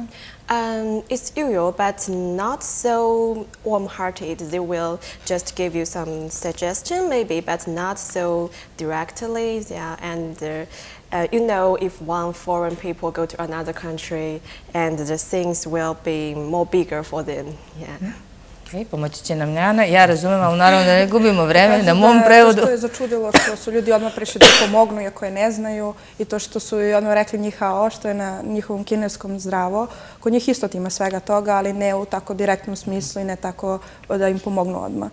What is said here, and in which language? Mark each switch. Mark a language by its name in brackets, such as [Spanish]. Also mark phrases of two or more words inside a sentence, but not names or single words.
[English] It's usual, but not so warm-hearted. They will just give you some suggestion, maybe, but not so directly. Yeah, and you know, if one foreign people go to another country, and the things will be more bigger for them. Yeah. [Serbian] Pomoći će nam Njana. Ja razumem, ali naravno da ne gubimo vreme na mom prevodu. To što je začudilo što su ljudi odmah prišli da pomognu, iako je ne znaju, i to što su i odmah rekli [Chinese] 你好, [Serbian] što je na njihovom kineskom zdravo. Kod njih isto ima svega toga, ali ne u tako direktnom smislu i ne tako da im pomognu odmah.